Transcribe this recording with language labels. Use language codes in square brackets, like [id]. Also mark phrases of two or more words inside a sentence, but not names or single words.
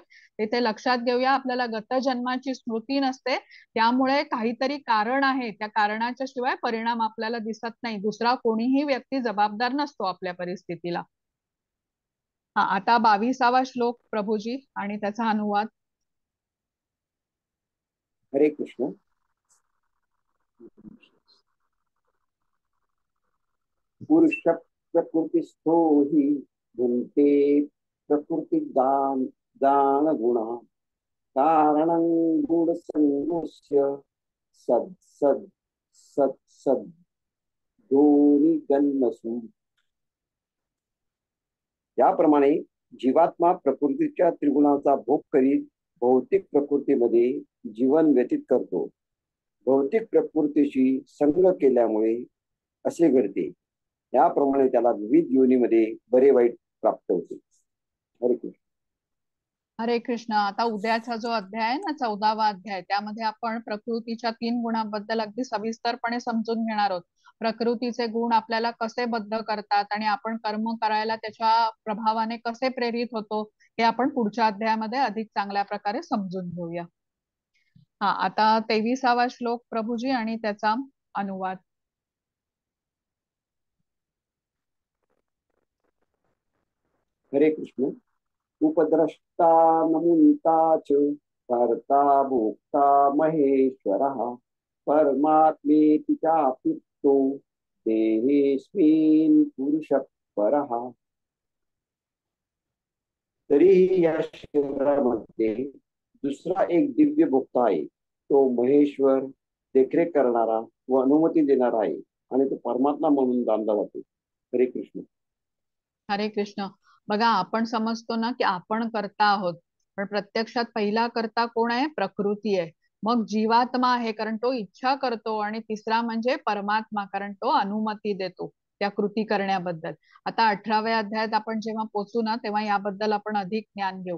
[mr] ते लक्षात घेऊया. आपल्याला गत जन्माची स्मृती नसते, त्यामुळे काहीतरी कारण आहे. त्या कारणाच्या शिवाय परिणाम आपल्याला दिसत नाही. दुसरा कोणीही व्यक्ती जबाबदार नसतो आपल्या परिस्थितीला. हा, आता 22वा श्लोक प्रभूजी आणि त्याचा अनुवाद. हरे कृष्ण. [sa] पुरुष प्रकृतिस्थो हि भुंक्ते प्रकृति दान गुणा कारणं गुणसंगस्य सद सद सद सद दोन्ही जन्मसु. [mr] याप्रमाणे जीवात्मा प्रकृतीच्या त्रिगुणाचा भोग करीत भौतिक प्रकृतीमध्ये जीवन व्यतीत करतो. भौतिक प्रकृतीशी संग केल्यामुळे असे घडते. याप्रमाणे त्याला विविध योनीमध्ये बरे वाईट प्राप्त होते. हरे कृष्ण. हरे कृष्ण. आता उद्याचा जो अध्याय आहे ना, 14वा अध्याय, त्यामध्ये आपण प्रकृतीच्या 3 गुणांबद्दल अगदी सविस्तरपणे समजून घेणार आहोत. प्रकृतीचे गुण आपल्याला कसे बद्ध करतात आणि आपण कर्म करायला त्याच्या प्रभावाने कसे प्रेरित होतो, हे आपण पुढच्या अध्यायामध्ये अधिक चांगल्या प्रकारे समजून घेऊया. हा, आता 23वा श्लोक प्रभूजी आणि त्याचा अनुवाद. हरे कृष्ण. [sa] उपद्रष्टा नमुंता च कर्ता भोक्ता महेश्वरः परमात्मेति चाप्युक्तो देहेऽस्मिन् पुरुषः परः. [mr] तरीही या शरीरामध्ये दुसरा एक दिव्य भोक्ता आहे. तो महेश्वर, देखरेख करणारा व अनुमती देणारा आहे आणि तो परमात्मा म्हणून जाणला जातो. हरे कृष्ण. हरे कृष्ण. बघा, आपण समजतो ना की आपण कर्ता आहोत, पण प्रत्यक्षात पहिला कर्ता कोण आहे? प्रकृती आहे. मग जीवात्मा आहे, कारण तो इच्छा करतो, आणि तिसरा म्हणजे परमात्मा, कारण तो अनुमती देतो त्या कृती करण्याबद्दल. आता 18व्या अध्यायात आपण जेव्हा पोचू ना, तेव्हा याबद्दल आपण अधिक ज्ञान घेऊ.